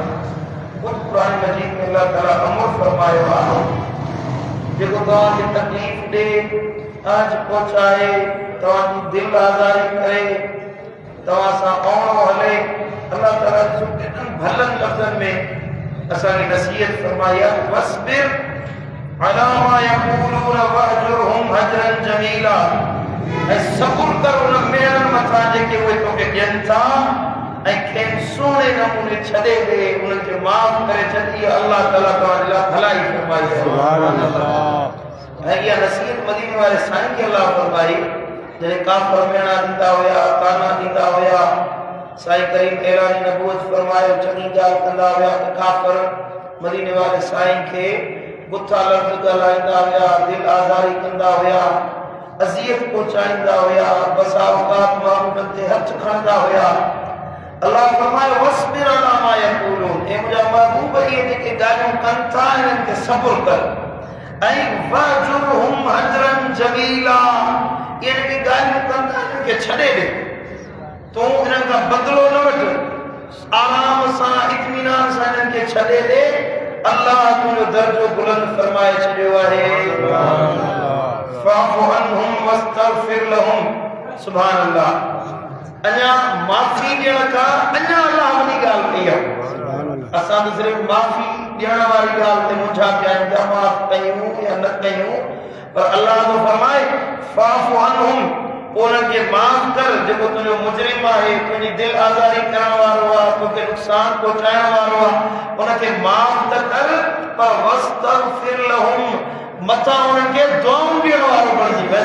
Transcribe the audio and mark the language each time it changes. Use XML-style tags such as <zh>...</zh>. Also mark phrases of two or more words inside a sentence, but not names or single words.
<sd>ख़ुदि क़ुरान मजीद में अल्लाह ताला अमर फरमायो आहे जेको तव्हांखे तकलीफ़ ॾे आज पहुचाए तव्हांजी दिलि आज़ारी करे तव्हां सां आवणो हले अल्लाह ताला भलन लफ़्ज़नि में असांखे नसीहत फरमाई आहे</sd> <ar>واصبر على ما يقولون واهجرهم هجرا جميلا.</ar> <sd>ऐं सब्र कर उन मेणनि मथां जेके उहे तोखे ॾियनि था ऐं खेनि सुहिणे नमूने छॾे ॾे उन्हनि खे माफ़ करे छॾी। अल्लाह ताला तव्हांजे लाइ भलाई फरमाई आहे।</sd> <ar>سبحان الله.</ar> <sd>ऐं इहा नसीहत मदीने वारे साईं खे अल्लाह फरमाई जॾहिं काफ़िर मेणा ॾींदा हुया ताना ॾींदा हुया साईं करीम ऐलानी नबूवत फरमायो चङी ॻाल्हि कंदा हुया त काफ़िर मदीने वारे साईं खे बुथा लफ़्ज़ ॻाल्हाईंदा हुया दिलि आज़ारी कंदा हुया अज़ियत पहुचाईंदा हुया बसा औक़ात महबूबनि ते हथ खणंदा हुया।</sd> <ar>अल्लाह फरमायो واصبر على ما يقولون.</ar> <sd>हे मुंहिंजा महबूब इहे जेके ॻाल्हियूं कनि था इन्हनि खे सब्र कर ऐं</sd> <ar>واهجرهم هجرا جميلا.</ar> <sd>इहे जेके ॻाल्हियूं कनि था इन्हनि खे छॾे ॾे तूं इन्हनि खां बदिलो न वठ आराम सां इत्मीनान सां इन्हनि खे छॾे ॾे। अल्लाह तुंहिंजो दर्जो बुलंद फरमाए छॾियो आहे।</sd> <ar>فاعف عنهم واستغفر لهم. سبحان الله.</ar> <sd>अञा माफ़ी ॾियण खां अञा अल्लाह वॾी ॻाल्हि कई आहे। असां त सिर्फ़ु माफ़ी ॾियण वारी ॻाल्हि ते मुंझा पिया आहियूं था माफ़ कयूं या न कयूं पर अल्लाह तो फरमाए</sd> <ar>فاعف عنهم</ar> <sd>उन्हनि खे माफ़ कर जेको तुंहिंजो मुजरिम आहे तुंहिंजी दिलि आज़ारी करण वारो आहे तोखे नुक़सान पहुचाइण वारो आहे उनखे माफ़ त कर पर</sd> <ar>واستغفر لهم</ar> <sd>मथां उन्हनि खे दुआऊं ॾियण वारो बणिजी वञ।</sd>